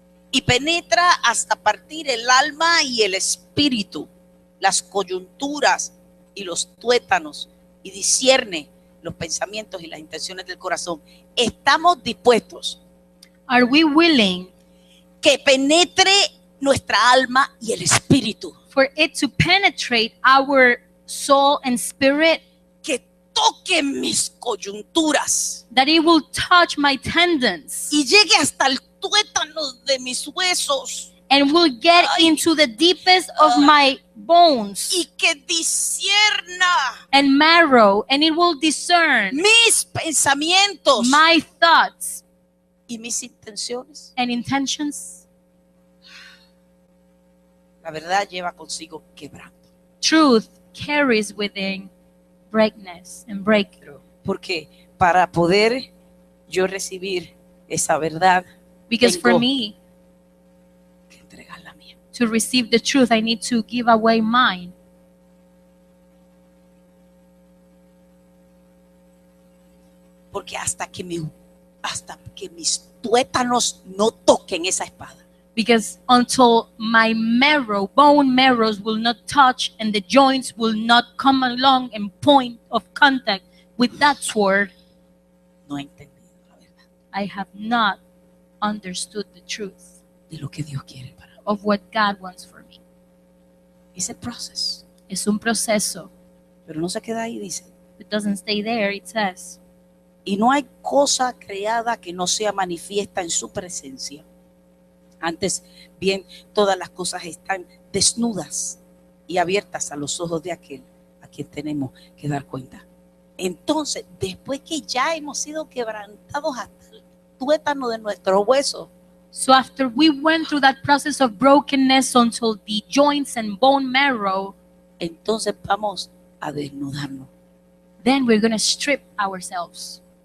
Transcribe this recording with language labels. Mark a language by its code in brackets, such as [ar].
[es] Y penetra hasta partir el alma y el espíritu, las coyunturas y los tuétanos, y discierne los pensamientos y las intenciones del corazón. Estamos dispuestos [en] Are we willing [es] que penetre nuestra alma y el espíritu, [en] for it to penetrate our soul and spirit, [es] que toque mis coyunturas [en] that it will touch my tendons [es] y llegue hasta el tuétano de mis huesos [en] and will get Ay. into the deepest of my bones [es] y que discierna [en] and marrow, and it will discern [es] mis pensamientos [en] my thoughts [es] y mis intenciones. [en] and intentions. [es] La verdad lleva consigo quebranto. [en] Truth carries within breakness and breakthrough. [es] Porque para poder yo recibir esa verdad, [en] Because for [es] tengo [en] me [es] que entregar la mía. [en] to receive the truth, I need to give away mine. [es] Porque hasta que mis tuétanos no toquen esa espada, [en] Because until my marrow, bone marrows will not touch and the joints will not come along and point of contact with that sword, [es] no he entendido la verdad [en] I have not understood the truth [es] de lo que Dios quiere para mí. [en] of what God wants for me. It's a process. [es] Es un proceso. Pero no se queda ahí, dice. [en] It doesn't stay there, it says. [es] Y no hay cosa creada que no sea manifiesta en su presencia. Antes bien, todas las cosas están desnudas y abiertas a los ojos de aquel a quien tenemos que dar cuenta. Entonces, después que ya hemos sido quebrantados hasta el tuétano de nuestros huesos, [en] So after we went through that process of brokenness until the joints and bone marrow, [es] entonces vamos a desnudarnos [en] then we're going to strip ourselves